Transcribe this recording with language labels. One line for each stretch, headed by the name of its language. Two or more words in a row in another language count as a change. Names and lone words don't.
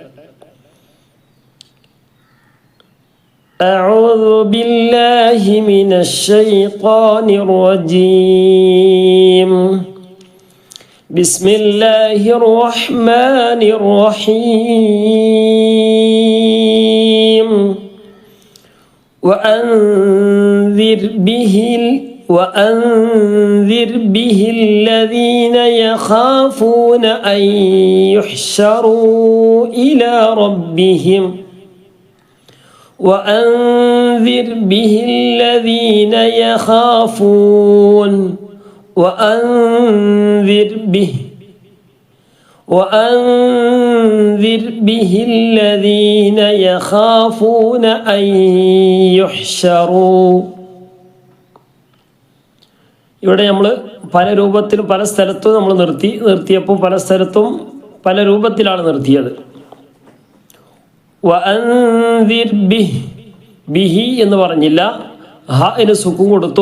Arabic: أعوذ بالله من الشيطان الرجيم. بسم الله الرحمن الرحيم. وأنذر به الذين يخافون أن يحشروا إلى ربهم وأنذر به الذين يخافون وأنذر به الذين يخافون أن يحشروا.
Malayalam: ഇവിടെ നമ്മൾ പല രൂപത്തിലും പല സ്ഥലത്തും നമ്മൾ നിർത്തിയപ്പോൾ പല സ്ഥലത്തും പല രൂപത്തിലാണ് നിർത്തിയത്.
Arabic: وأنذر به
Malayalam: എന്ന് പറഞ്ഞില്ല, ഹന് സുക്കൂൻ കൊടുത്തു.